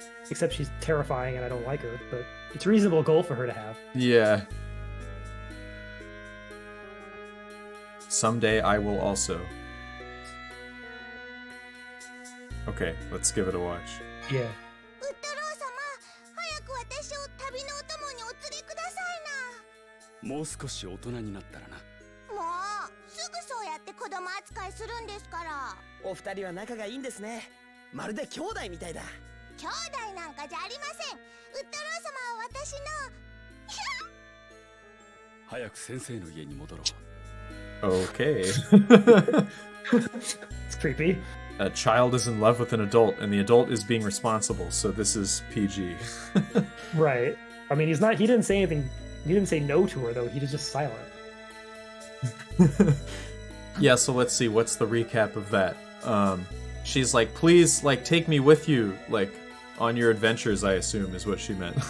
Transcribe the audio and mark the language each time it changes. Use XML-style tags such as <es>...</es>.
<en>Except she's terrifying and I don't like her, but it's a reasonable goal for her to have. Yeah. Someday I will also. Okay, let's give it a watch. Yeah.</en> <ja>ウッドロー様、早く私を旅のお供にお連れくださいもう少し大人になったらな。な。もうすぐそうやって子供扱いするんですから。おお二人は仲がいいんですね。まるで兄弟みたいだ。兄弟なんかじゃありません。ウッドロー様は私の早く先生の家に戻ろう。</ja> <en>Okay. It's creepy. A child is in love with an adult, and the adult is being responsible, so this is PG. Right. I mean, he didn't say anything. He didn't say no to her, though. He was just silent. Yeah, so let's see, what's the recap of that? She's like, please, like, take me with you, like, on your adventures, I assume, is what she meant.</en>